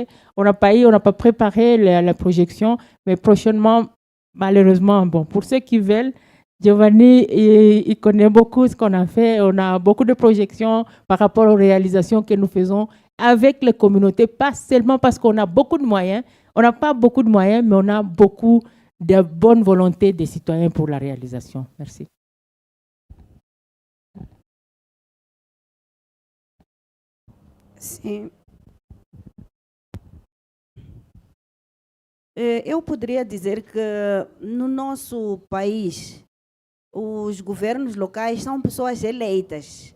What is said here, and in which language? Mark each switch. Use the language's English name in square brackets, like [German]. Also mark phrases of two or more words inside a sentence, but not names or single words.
[French] On n'a pas préparé la projection, mais prochainement, malheureusement, bon, pour ceux qui veulent, Giovanni, il connaît beaucoup ce qu'on a fait. On a beaucoup de projections par rapport aux réalisations que nous faisons avec les communautés, pas seulement parce qu'on a beaucoup de moyens. On n'a pas beaucoup de moyens, mais on a beaucoup de bonne volonté des citoyens pour la réalisation. Merci. [Portuguese] Sim. Eu poderia dizer que no nosso país, os governos locais são pessoas eleitas.